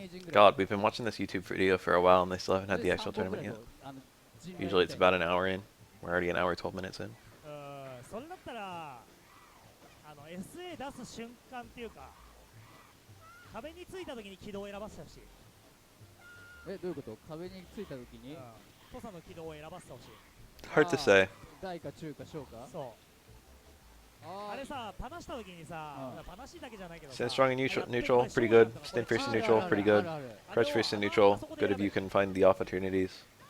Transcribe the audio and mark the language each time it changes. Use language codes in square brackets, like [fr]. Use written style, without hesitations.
[en] God, we've been watching this YouTube video for a while and they still haven't had the actual tournament yet. Usually it's about an hour in. We're already an hour 12 minutes in. [ja] それだったらSA 出す瞬間っていうか壁についた時に軌道を選ばせてほしい。どういうこと？壁についた時に土佐の軌道を選ばせてほしい。 [en] Hard to say. [ja] 大か中か小か。そう。あれさ、パナした時にさ、パナしだけじゃないけどさ、 [en] Stand strong in neutral, pretty good. Stand fierce in neutral, pretty good. Crouch fierce in neutral, good if you can find the opportunities.